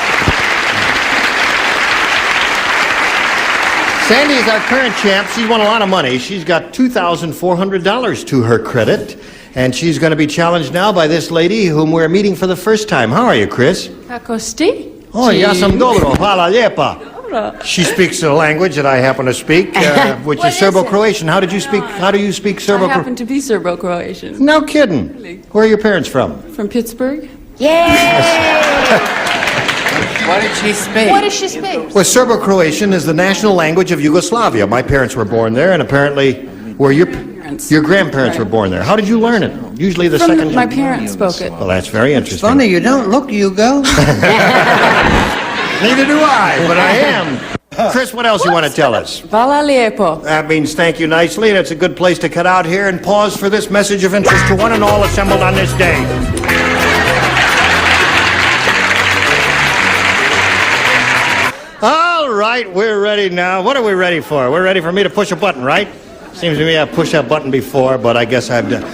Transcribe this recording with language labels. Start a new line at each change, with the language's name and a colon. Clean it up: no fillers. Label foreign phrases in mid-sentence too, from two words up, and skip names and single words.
English: Sandy is our current champ. She's won a lot of money. She's got $2,400 to her credit, and she's going to be challenged now by this lady whom we're meeting for the first time. How are you, Chris? Akosti?
Croatian: Oh, ja sam dobro. Hvala lijepa. Dora.
English: She speaks a language that I happen to speak, which is Serbo-Croatian. How do you speak Serbo-Croatian? I happen to be Serbo-Croatian. No kidding. Really? Where are your parents from? From Pittsburgh. What did she speak? What does she speak? Well, Serbo-Croatian is the national language of Yugoslavia. My parents were born there, and apparently, your grandparents were born there. How did you learn it? Usually the second. My parents spoke it. Well, that's very interesting. Funny, you don't look Yugo. Neither do I, but I am. Chris, what else you want to tell us?
Croatian: Hvala lijepo.
English: That means thank you nicely, and it's a good place to cut out here and pause for this message of interest to one and all assembled on this day. All right, we're ready now. What are we ready for? We're ready for me to push a button, right? Seems to me I've pushed that button before, but I guess I've done.